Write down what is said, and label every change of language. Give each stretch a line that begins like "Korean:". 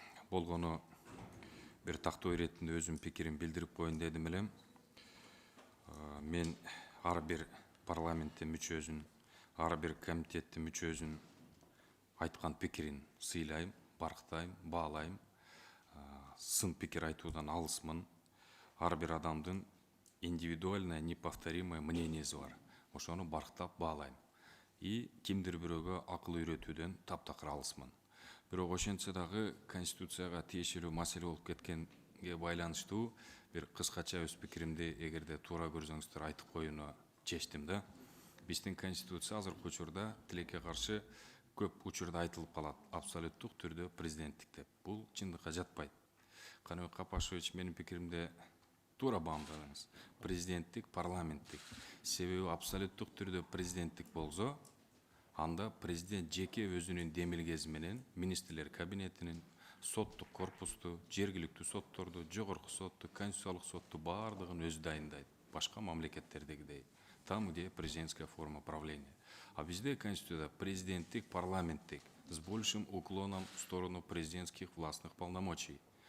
Kyrgyz: Болгону бир тактоо иретинде өзүм пикирин билдирип коеюн дедим элем. Мен ар бир парламенттин мүчөсүн, ар бир комитеттин мүчөсүн айткан пикирин сыйлайм, барктайм, баалайм. Сын пикир айтуудан алысмын. Ар бир адамдын
Russian: индивидуальное, неповторимое
Kyrgyz: мнениеси бар. Ошону барктап баалайм. И кимдир бирөөгө акыл үйрөтүүдөн таптакыр алысмын. Бирок ошентсе дагы конституцияга тиешелүү маселе болуп кеткенге байланыштуу бир кыскача өз пикиримди эгерде туура көрсөңүздөр айтып коюуну чечтим да. Биздин конституция азыркы учурда тилекке каршы көп учурда айтылып калат. Абсолюттук түрдө президенттик деп. Бул чындыкка жатпайт. Каныбек Капашевич, менин пикиримде туура баамдадыңыз. Президенттик, парламенттик. Себеби абсолюттук түрдө президенттик болсо, анда президент жеке өзүнүн демилгеси менен министрлер кабинетинин, соттук корпусту, жергиликтүү сотторду, жогорку сотту, конституциялык сотту баардыгын өзү дайындайт. Башка мамлекеттердегидей.
Russian: Там, где президентская форма правления. А везде конституция
Kyrgyz: президенттик, парламенттик,
Russian: с большим уклоном в сторону президентских властных полномочий.